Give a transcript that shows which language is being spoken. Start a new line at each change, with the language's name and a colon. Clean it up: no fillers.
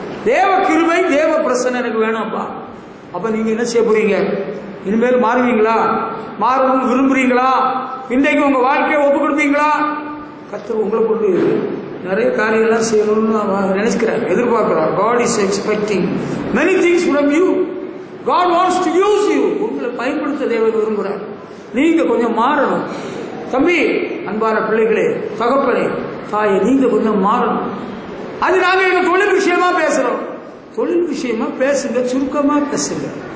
Tamil: தேவ கிருபை தேவ பிரசன்னம் எனக்கு வேணும்ப்பா. அப்ப நீங்க என்ன செய்ய போறீங்க? இனிமேல் மாறுவீங்களா? மாறணும்னு விரும்புறீங்களா? இன்றைக்கு உங்க வாழ்க்கையை ஒப்பு கொடுப்பீங்களா? கர்த்தர் உங்களை கொண்டு நிறைய காரியெல்லாம் செய்யணும்னு நினைக்கிறார், எதிர்பார்க்கிறார்.
English: God is expecting many things from you. God wants to use you.
Tamil: உங்களை பயன்படுத்த தேவன் விரும்புகிறார். நீங்க கொஞ்சம் மாறணும். தம்பி, அன்பான பிள்ளைகளே, தகப்பனே, தாயே, நீங்க கொஞ்சம் மாறணும். அது நாங்க எங்க தொழில் விஷயமா பேசுறோம். தொழில் விஷயமா பேசுங்க, சுருக்கமா பேசுங்க.